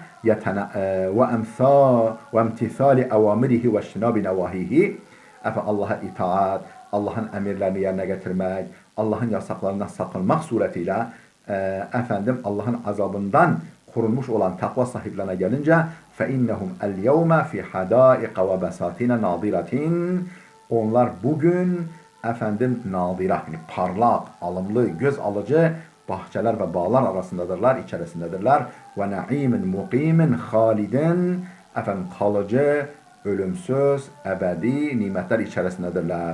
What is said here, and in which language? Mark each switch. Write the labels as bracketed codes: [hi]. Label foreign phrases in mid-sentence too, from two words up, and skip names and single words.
[ar] وامتثال أوامره واجتناب نواهيه, [tr] Allah'a itaat, Allah'ın emirlerini yerine getirmek, Allah'ın yasaklarından sakınmak suretiyle efendim Allah'ın azabından korunmuş olan takva sahiplerine gelince [ar] فَاِنَّهُمْ الْيَوْمَ فِي حَدَائِقَ وَبَسَاتِينَ نَاظِرَةٍ, [tr] onlar bugün efendim nadira, yani parlak, alımlı, göz alıcı bahçeler ve bağlar arasındadırlar, içerisindedirler. [ar] ونعيم مقيم خالد, [tr] efendim kalıcı, ölümsüz, ebedi nimetler içerisindedirler.